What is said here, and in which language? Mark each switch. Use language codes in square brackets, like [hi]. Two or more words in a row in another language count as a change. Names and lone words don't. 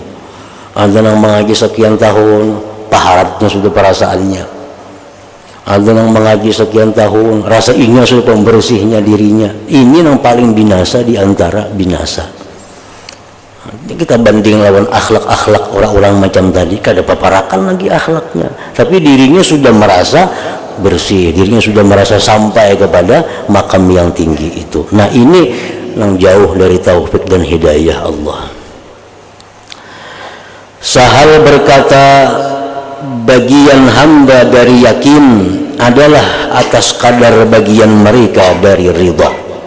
[id] Ada nang mengaji sekian tahun paharatnya sudah perasaannya, ada nang mengaji sekian tahun rasa ingin sudah pembersihnya dirinya. Ini nang paling binasa di antara binasa. Kita banding lawan akhlak-akhlak orang-orang macam tadi, kada paparakan lagi akhlaknya, tapi dirinya sudah merasa bersih, dirinya sudah merasa sampai kepada makam yang tinggi itu. Nah ini yang jauh dari taufik dan hidayah Allah. Sahal berkata, bagian hamba dari yakin adalah atas kadar bagian mereka dari ridha.